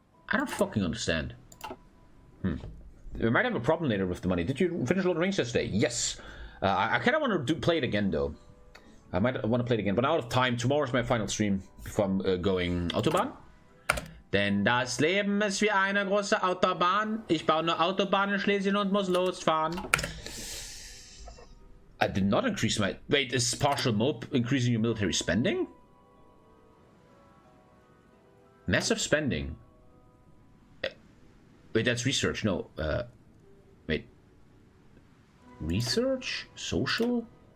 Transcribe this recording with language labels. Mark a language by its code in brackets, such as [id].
[en] I don't fucking understand. We might have a problem later with the money. Did you finish Lord of the Rings yesterday? Yes. I kind of want to play it again though. I might want to play it again, but out of time. Tomorrow's my final stream before I'm going Autobahn. [de] Denn das Leben ist wie eine große Autobahn. Ich baue eine Autobahn in Schlesien und muss losfahren. [en] I did not increase my... Wait, is partial mode increasing your military spending? Massive spending. Wait, that's research. No, wait. Research? Social?